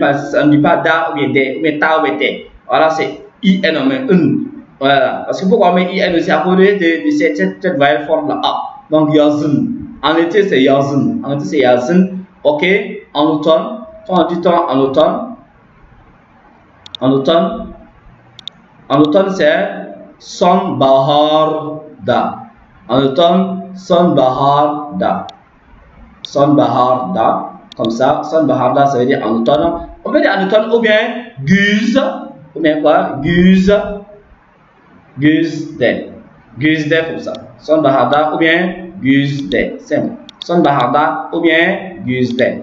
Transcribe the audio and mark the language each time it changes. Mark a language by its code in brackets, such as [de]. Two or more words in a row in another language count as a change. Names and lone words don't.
[fr] Parce qu'on ne dit pas da ou bien de, ou bien ta ou bien te. Voilà, c'est IN, on met Voilà. Parce que pourquoi on met IN aussi à cause de cette voyelle forme là. Donc, yazın. En été, c'est yazın. En été, c'est yazın. Ok. En automne, quand on dit en automne, en automne, c'est sonbaharda. En automne, sonbaharda. Sonbaharda. Comme ça, sonbaharda, ça veut dire en automne. On peut dire en automne ou bien güz. Ou bien quoi? Güzde. Güzde comme ça. [tr] Sonbaharda [fr] ou bien [tr] güzde. [fr] Simple. [tr] Sonbaharda [fr] ou bien [tr] güzde.